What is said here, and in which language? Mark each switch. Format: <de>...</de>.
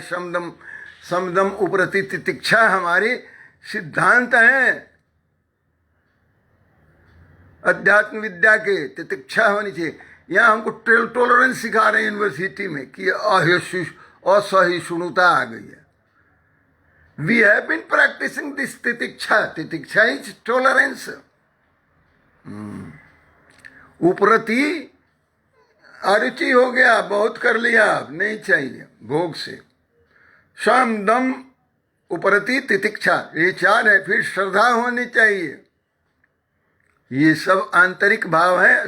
<hi>समदम उपरति तितिक्षा हमारी सिद्धांत है अध्यात्म विद्या के। तितिक्षा होनी चाहिए। यहाँ हमको टॉलरेंस सिखा रहे हैं यूनिवर्सिटी में कि असहिष्णुता आ गई है।</hi> <en>We have been practicing this titiksha. Titiksha is tolerance.</en> <hi>उपरति अरुचि हो गया, बहुत कर लिया, अब नहीं चाहिए भोग से। शम दम उपरति तितिक्षा, ये चार है। फिर श्रद्धा होनी चाहिए। ये सब आंतरिक भाव है।</hi>